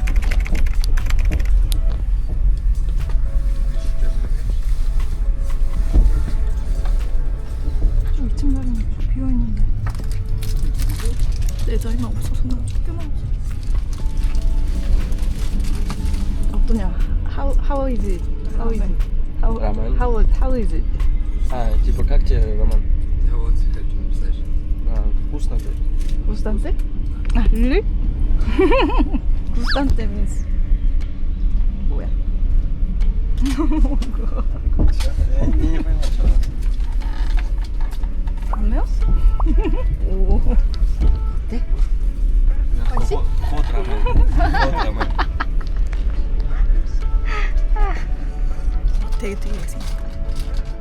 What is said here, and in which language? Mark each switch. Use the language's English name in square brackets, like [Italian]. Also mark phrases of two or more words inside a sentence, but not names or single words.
[Korean] 좀 2층 자리는 비어있는데 내 자리만 없어서 나 쫓겨나왔어. 어떠냐? [English] How is it? How is it? Роман. How is it? [Russian] Типа как тебе, Роман? Я вот хочу написать. Вкусно, блядь. [Korean] 구스탄테? 아, really? 구스탄테 means 뭐야? [Russian] Я не понял, что она. [Korean] 안 매웠어? 오. [Russian] Вот Роман. Вот Роман. [Korean] 되게 생겼다.